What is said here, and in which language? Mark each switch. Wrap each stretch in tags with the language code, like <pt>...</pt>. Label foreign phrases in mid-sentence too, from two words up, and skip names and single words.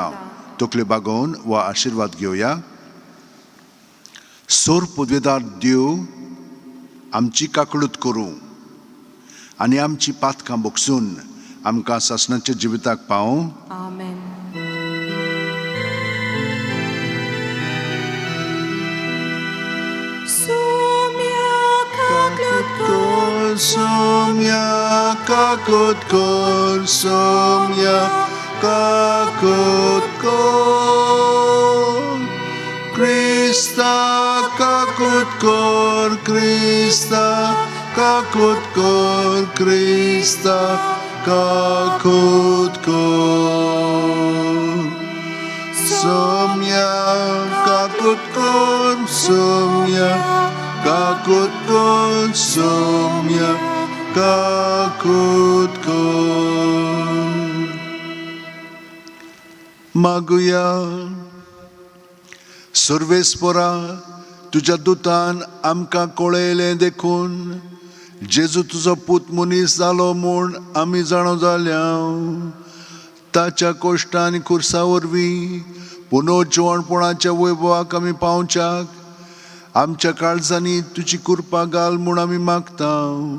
<kok>तकले बागोवन हो आशिर्वाद घेवया. सोर पदवेदार देव आमची काकळूत करूं आनी आमची पातकां बोगसून आमकां सासणाच्या जिविताक पावूं. आमेन. Somya kakut kor, somya kakut kor, Krista kakut kor, Krista kakut kor, Krista kakut kor. Somya kakut kor, somya kakut kor, somya kakut kor. मागुया. सर्वेस्परा तुज्या दुतान आमकां कळयलें देखून जेजू तुजो पूत मनीस जालो म्हूण आमी जाणो जाल्या. ताच्या कश्टां आनी खुर्सा वरवीं पुनर्जीवणपणाच्या वैभवाक आमी पावच्याक आमच्या काळजांनी तुजी कृपा घाल म्हूण आमी मागता.</kok>